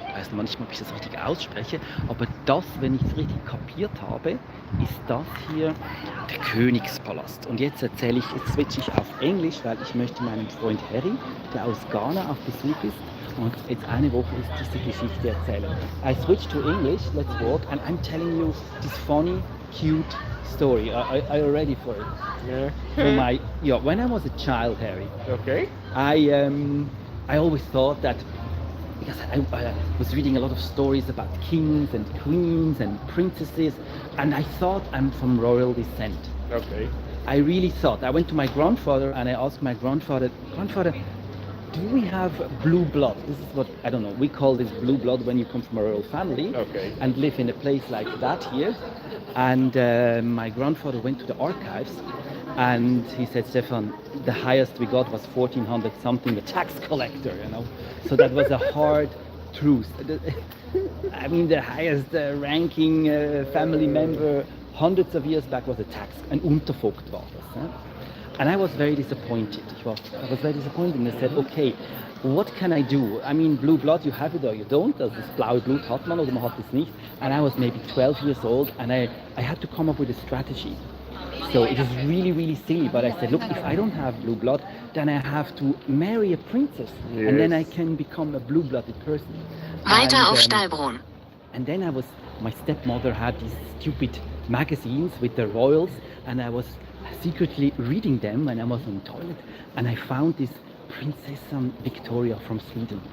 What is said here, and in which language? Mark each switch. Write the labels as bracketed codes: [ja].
[de] Ich weiß manchmal, ob ich das richtig ausspreche, aber das, wenn ich es richtig kapiert habe, ist das hier der Königspalast. Und jetzt switche ich auf Englisch, weil ich möchte meinem Freund Harry, der aus Ghana auf Besuch ist, und jetzt eine Woche ist diese Geschichte erzählen. [en] I switch to English, let's walk, and I'm telling you this funny, cute story. Are you ready for it? Yeah. When I was a child, Harry, Okay. I always thought that, because I was reading a lot of stories about kings and queens and princesses, and I thought I'm from royal descent. Okay. I really thought. I went to my grandfather and I asked my grandfather, do we have blue blood? This is what, I don't know, we call this blue blood when you come from a royal family and live in a place like that here. And my grandfather went to the archives and he said, Stefan, the highest we got was 1400 something, a tax collector, you know. So that was a hard truth. I mean, the highest ranking family member hundreds of years back was a tax, an [de] Untervogt war das. [en] And I was very disappointed. I was very disappointed and I said, okay, what can I do? I mean, blue blood, you have it or you don't. [de] Also das blaue Blut hat man oder man hat es nicht. [en] And I was maybe 12 years old and I had to come up with a strategy. So it was really, really silly, but I said, look, if I don't have blue blood, then I have to marry a princess, and then I can become a blue-blooded person. [de] Weiter auf Steilbrunn. [en] And then my stepmother had these stupid magazines with the royals, and I was secretly reading them when I was on the toilet, and I found this Prinzessin Victoria from Sweden.